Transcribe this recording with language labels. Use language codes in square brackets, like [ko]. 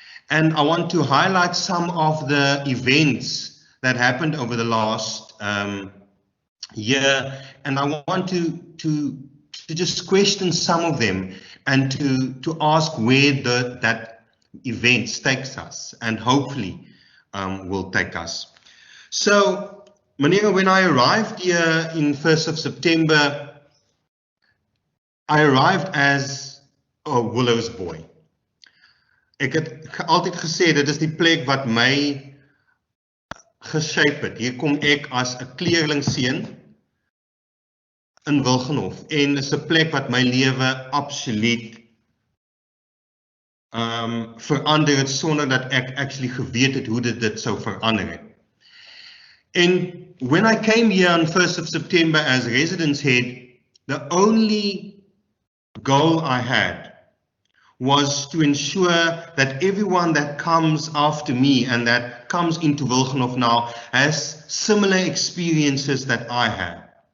[en] And I want to highlight some of the events that happened over the last year, and I want to just question some of them and to ask where that event takes us, and hopefully will take us. So, meneer, when I arrived here in 1st of September, I arrived as a Willows boy. [af] Ek het altyd gesê dit is die plek wat my geshape het. Hier kom ek as 'n kleerlingseun in Wilgenhof, en is 'n plek wat my lewe absoluut verander het sonder dat ek actually geweet het hoe dit sou verander het. [en] And when I came here on 1st of September as residence head, the only goal I had was to ensure that everyone that comes after me and that comes into Wilgenhof now has similar experiences that I had.